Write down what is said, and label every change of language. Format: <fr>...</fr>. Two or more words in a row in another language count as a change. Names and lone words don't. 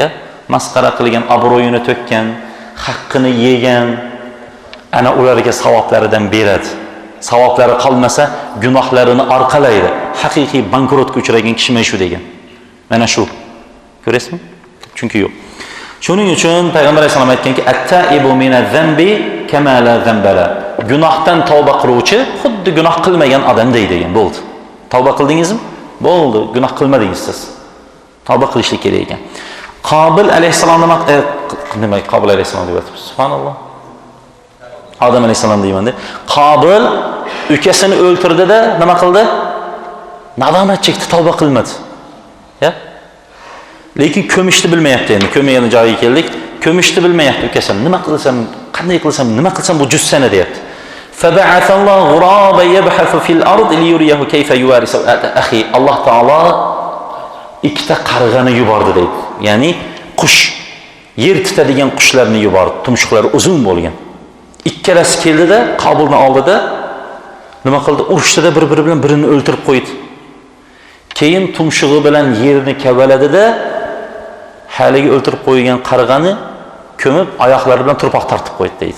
<uz>Masxara qilgan, obro'yini to'kkan, haqqini yegan, ana ularga savoblaridan beradi. Savoblari qolmasa, gunohlarini orqalaydi. Haqiqiy bankrotga uchragan kishi mana shu degan. Mana shu. Ko'rasizmi? Chunki yo'q. Shuning uchun payg'ambar alayhisalom aytganki,</uz> <ar>"التائب من الذنب كما لا ذنب له."</ar> <uz>Gunohdan tavba qiluvchi xuddi gunoh qilmagan odamday degan bo'ldi. Tavba qildingizmi? Bo'ldi, gunoh qilmadingiz siz. Tavba qilishlik kerak ekan. Qobil alayhisalom nima Qobil alayhisalom deb aytibsiz? Subhanalloh. Odam alayhisalom deyman-da. Qobil ukasini o'ltirdi-da, nima qildi? Nadomat chekdi, tavba qilmadi. Ya? Lekin ko'mishni bilmayapti endi. Ko'mgan joyiga keldik. Ko'mishni bilmayapti ukasini. Nima qilsam, qanday qilsam, nima qilsam bu jussani deyapti.</uz> <ar>فبعث الله غرابا يبحث في الأرض ليريه كيف يواري سوأة أخي.</ar> <uz>Alloh taolo ikkita qarg'ani yubordi deydi. Ya'ni qush, yer tutadigan qushlarni yubordi. Tumshuqlari uzun bo'lgan. Ikkalasi keldi-da, Qobilni oldida nima qildi? Urushdida bir-biri bilan birini o'ltirib qo'ydi. Keyin tumshug'i bilan yerni kavaladi-da, haligi o'ltirib qo'ygan qarg'ani ko'mib, oyoqlari bilan turpoq tortib qo'ydi deydi.</uz>